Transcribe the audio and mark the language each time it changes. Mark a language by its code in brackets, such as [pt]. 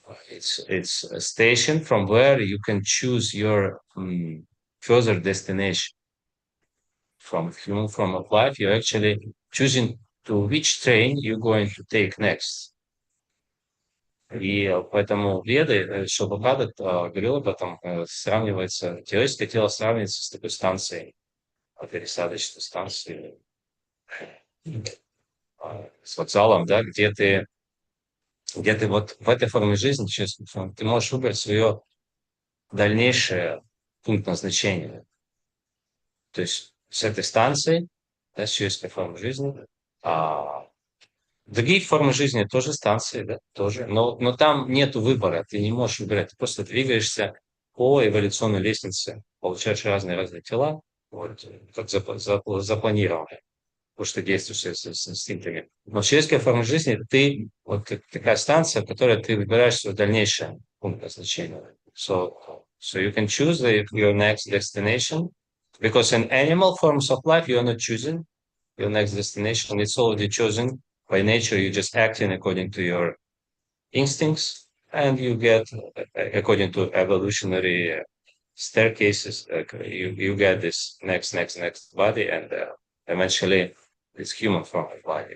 [en] It's a station from where you can choose your further destination. From human form of life, you're actually choosing to which train you're going to take next. [ru] И поэтому Веды, Шилпрапада говорил об этом, сравнивается, человеческое тело сравнивается с такой станцией, пересадочной станцией, с вокзалом, да, где ты вот в этой форме жизни, честно, ты можешь выбрать свое дальнейшее пункт назначения. То есть с этой станции, да, с человеческой формы жизни, другие формы жизни тоже станции, да, тоже. Но там нету выбора, ты не можешь выбирать, ты просто двигаешься по эволюционной лестнице, получаешь разные тела, вот, как запланировано, потому что действуешь с инстинктами. Но человеческая форма жизни, ты вот как такая станция, в которой ты выбираешь свой дальнейший пункт назначения. [en] So you can choose your next destination, because in animal forms of life you are not choosing your next destination, it's already chosen by nature. You're just acting according to your instincts, and you get, according to evolutionary staircases, you get this next body, and eventually it's human form of body.